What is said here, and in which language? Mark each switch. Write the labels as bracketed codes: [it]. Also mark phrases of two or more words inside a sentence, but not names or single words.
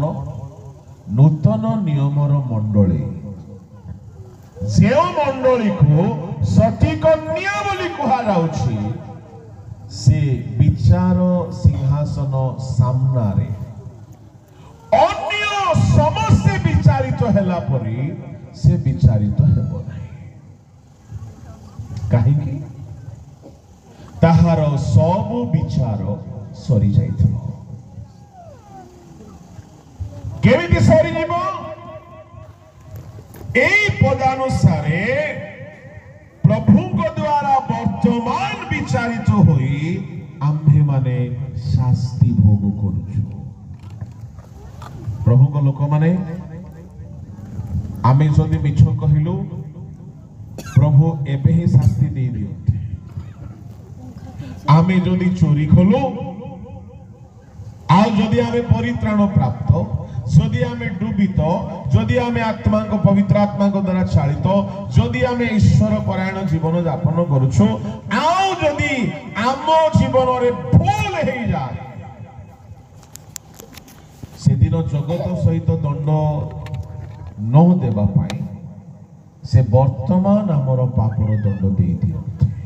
[or] ନୂତନ ନିୟମର ମଣ୍ଡଳୀ, ଯେଉଁ ମଣ୍ଡଳୀକୁ ସଠିକ ନିୟ ବୋଲି କୁହାଯାଉଛି, ସେ ବିଚାର ସିଂହାସନ ସାମ୍ନାରେ ଅନ୍ୟ ସମସ୍ତେ ବିଚାରିତ ହେଲା ପରି ସେ ବିଚାରିତ ହେବ ନାହିଁ। କାହିଁକି? ତାହାର ସବୁ ବିଚାର ସରି ଯାଇଥିବ। କେମିତି ସରିଯିବ? ଏହି ପଦାନୁସାରେ ପ୍ରଭୁଙ୍କ ଦ୍ୱାରା ବର୍ତ୍ତମାନ ବିଚାରିତ ହୋଇ ଆମ୍ଭେ ମାନେ ଶାସ୍ତି ଭୋଗ କରୁଛୁ। প্রভুଙ୍କ ଲୋକମାନେ ଆମେ ଯଦି ମିଛ କହିଲୁ, ପ୍ରଭୁ ଏବେ ହିଁ ଶାସ୍ତି ଦେଇ ଦିଅନ୍ତି। ଆମେ ଯଦି ଚୋରି କଲୁ, ଆଉ ଯଦି ଆମେ ପରିତ୍ରାଣ ପ୍ରାପ୍ତ, ଯଦି ଆମେ ଡୁବିତ, ଯଦି ଆମେ ଆତ୍ମାଙ୍କ ପବିତ୍ର ଆତ୍ମାଙ୍କ ଦ୍ୱାରା ଚାଳିତ, ଯଦି ଆମେ ଈଶ୍ୱର ପରାୟଣ ଜୀବନ ଯାପନ କରୁଛୁ, ଆଉ ଯଦି ଆମ ଜୀବନରେ ଭୁଲ ହେଇଯାଏ, ସେଦିନ ଜଗତ ସହିତ ଦଣ୍ଡ ନ ଦେବା ପାଇଁ ସେ ବର୍ତ୍ତମାନ ଆମର ପାପର ଦଣ୍ଡ ଦେଇ ଦିଅନ୍ତି।